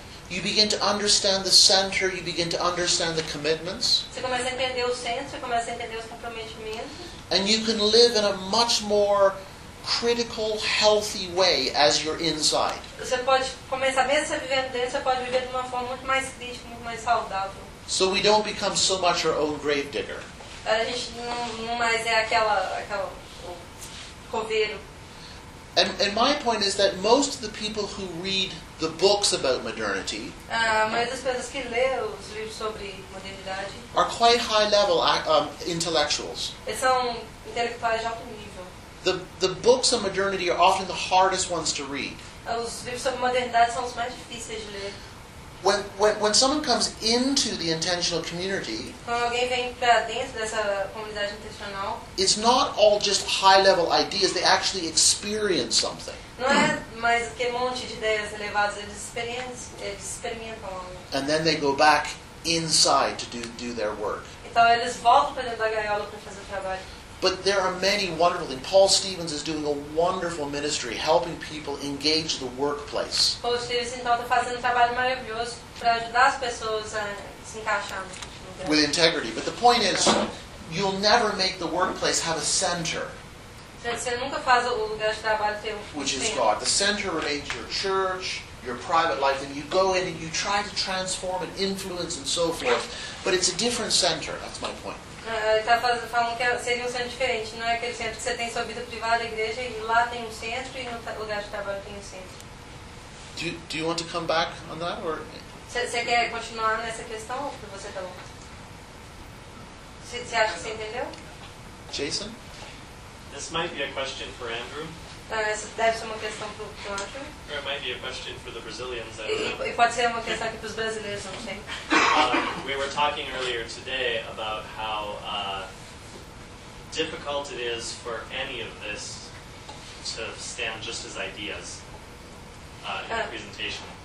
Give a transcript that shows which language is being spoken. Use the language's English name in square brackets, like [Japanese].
[English] You begin to understand the center, you begin to understand the commitments. [Portuguese] Você começa a entender o centro, começa a entender os comprometimentos. [English] And you can live in a much more critical, healthy way as you're inside. [Portuguese] Você pode começar, mesmo você vivendo dentro, você pode viver de uma forma muito mais crítica, muito mais saudável. [English] So we don't become so much our own grave digger. [Portuguese] A gente não mais é aquela coveiro. [English] And my point is that most of the people who read the books about modernity are quite high level intellectuals. [Portuguese] Eles são intelectuais de alto nível. [English] The books on modernity are often the hardest ones to read. [Portuguese] Os livros sobre modernidade são os mais difíceis de ler. [English] When someone comes into the intentional community, [Portuguese] quando alguém vem para dentro dessa comunidade intencional, [English] it's not all just high level ideas, they actually experience something. [Portuguese] Não é mais aquele monte de ideias elevadas, eles experimentam algo. [English] And then they go back inside to do their work. [Portuguese] Então eles voltam para dentro da gaiola para fazer o trabalho. [English] But there are many wonderful things. Paul Stevens is doing a wonderful ministry helping people engage the workplace. [Portuguese] Paul Stevens está fazendo um trabalho maravilhoso para ajudar as pessoas a se encaixar. [English] With integrity. But the point is, you'll never make the workplace have a center. [Portuguese] Você nunca faz o lugar de trabalho ter um [English] which is God. The center remains your church, your private life, and you go in and you try to transform and influence and so forth. But it's a different center, that's my point. [Portuguese] Ele está falando que seria um centro diferente. Não é aquele centro que você tem sua vida privada, a igreja, e lá tem um centro, e no lugar de trabalho tem um centro. [English] Do you want to come back on that? [Portuguese] Você quer continuar nessa questão ou que você está bom? Você acha que você entendeu? [English] Jason? This might be a question for Andrew. [Portuguese] Essa deve ser uma questão para o Andrew. [English] Or it might be a question for the Brazilians. [Portuguese] E pode ser uma questão aqui para os brasileiros, não sei. [English] We were talking earlier today about how difficult it is for any of this to stand just as ideas in the presentation.